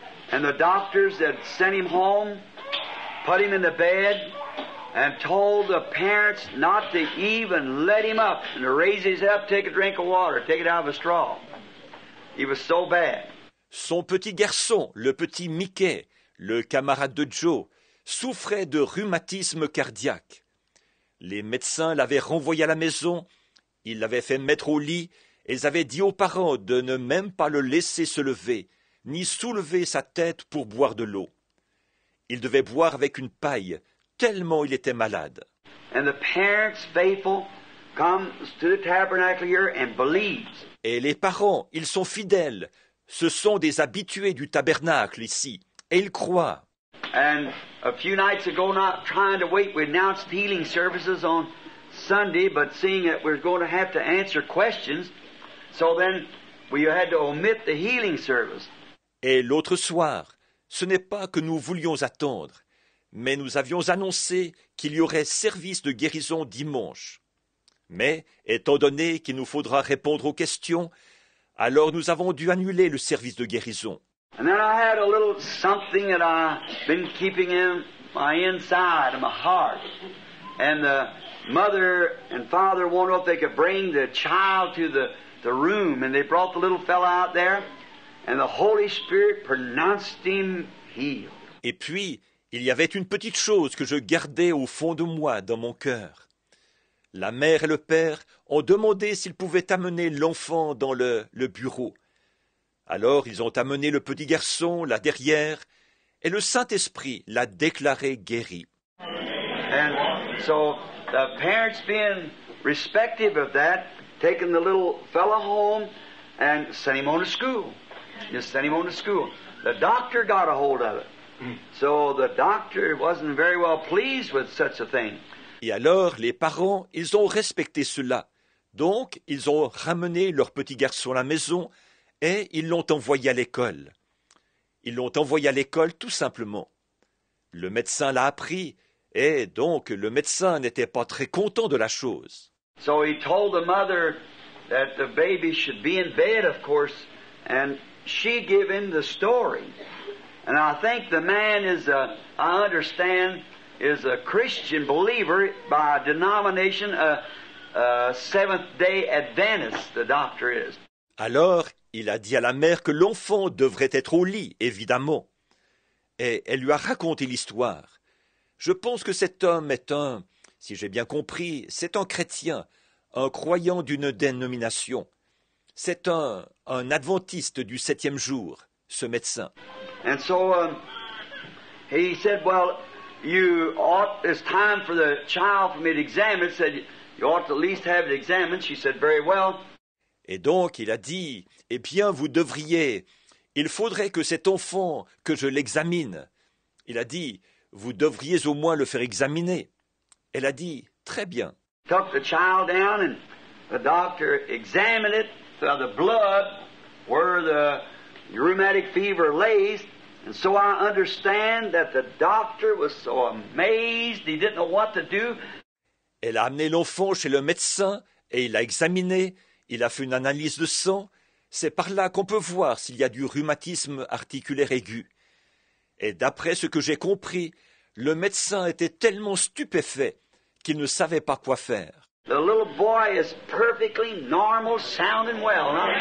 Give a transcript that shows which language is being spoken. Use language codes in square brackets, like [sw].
[en] And the doctors had sent him home, put him in the bed, and told the parents not to even let him up and to raise his head up, take a drink of water, take it out of a straw. He was so bad. [fr] Son petit garçon, le petit Mickey, le camarade de Joe, souffrait de rhumatisme cardiaque. Les médecins l'avaient renvoyé à la maison, ils l'avaient fait mettre au lit, et ils avaient dit aux parents de ne même pas le laisser se lever, ni soulever sa tête pour boire de l'eau. Il devait boire avec une paille, tellement il était malade. [en] And the parents, faithful, comes to the tabernacle here and believes. [fr] Et les parents, ils sont fidèles. Ce sont des habitués du tabernacle ici. Et ils croient. [en] And a few nights ago, not trying to wait, we announced healing services on Sunday, but seeing that we're going to have to answer questions, so then we had to omit the healing service. [fr] Et l'autre soir, ce n'est pas que nous voulions attendre, mais nous avions annoncé qu'il y aurait service de guérison dimanche. Mais, étant donné qu'il nous faudra répondre aux questions, alors nous avons dû annuler le service de guérison. [en] And then I had a little something that I've been keeping in my inside of my heart. And the mother and father wanted if they could bring the child to the room, and they brought the little fella out there, and the Holy Spirit pronounced him healed. [fr] Et puis, il y avait une petite chose que je gardais au fond de moi, dans mon cœur. La mère et le père ont demandé s'ils pouvaient amener l'enfant dans le bureau. Alors ils ont amené le petit garçon là derrière, et le Saint-Esprit l'a déclaré guéri. [en] And so the parents being respective of that, taking the little fella home and sent him on to school. Just sent him on to school. The doctor got a hold of it. So the doctor wasn't very well pleased with such a thing. [fr] Et alors les parents, ils ont respecté cela. Donc ils ont ramené leur petit garçon à la maison et ils l'ont envoyé à l'école. Ils l'ont envoyé à l'école tout simplement. Le médecin l'a appris, et donc le médecin n'était pas très content de la chose. [en] So he told the mother that the baby should be in bed, of course, and she gave him the story. And I think the man is, I understand, is a Christian believer by denomination, a Seventh-day Adventist, the doctor is. [fr] Alors, il a dit à la mère que l'enfant devrait être au lit, évidemment. Et elle lui a raconté l'histoire. Je pense que cet homme est si j'ai bien compris, c'est un chrétien, un croyant d'une dénomination. C'est un adventiste du 7e jour, ce médecin. [en] And so he said, well, it's time for the child for me to examine. He said, you ought to at least have it examined. She said, very well. [fr] Et donc il a dit, eh bien il faudrait que cet enfant, que je l'examine. Il a dit, vous devriez au moins le faire examiner. Elle a dit, très bien. [en] Took the child down and the doctor examined it for the blood where the rheumatic fever lays. And so I understand that the doctor was so amazed he didn't know what to do. [fr] Elle a amené l'enfant chez le médecin et il l'a examiné. Il a fait une analyse de sang. C'est par là qu'on peut voir s'il y a du rhumatisme articulaire aigu. Et d'après ce que j'ai compris, le médecin était tellement stupéfait qu'il ne savait pas quoi faire. [en] The little boy is perfectly normal, sounding well.